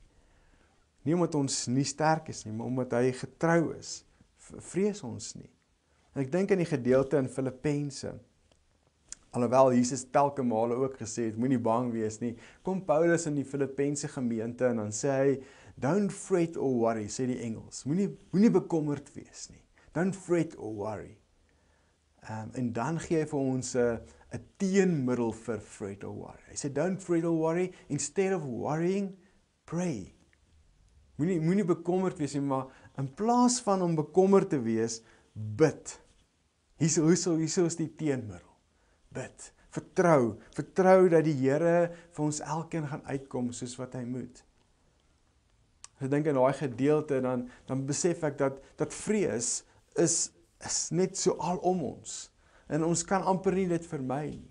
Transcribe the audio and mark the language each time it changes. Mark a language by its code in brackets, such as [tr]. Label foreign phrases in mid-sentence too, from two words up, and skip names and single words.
[af] Nie omdat ons nie sterk is nie, maar omdat hy getrou is, vrees ons nie. En ek dink in die gedeelte in Filippense, alhoewel Jesus telke male ook gesê het, moenie bang wees nie, kom Paulus in die Filippense gemeente en dan sê hy, [en] don't fret or worry, [af] sê die Engels, moenie bekommerd wees nie, [en] don't fret or worry. [af] En dan gee hy vir ons 'n teenmiddel vir [en] fret or worry. [af] Hy sê, [en] don't fret or worry, instead of worrying, pray. [af] Moenie bekommerd wees nie, maar in plaas van om bekommerd te wees, bid. Hierso is die teenmiddel. Bid, vertrou dat die Here vir ons elkeen gaan uitkom soos wat hy moet. Ek dink in daai gedeelte dan besef ek dat vrees is net so al om ons en ons kan amper nie dit vermy nie.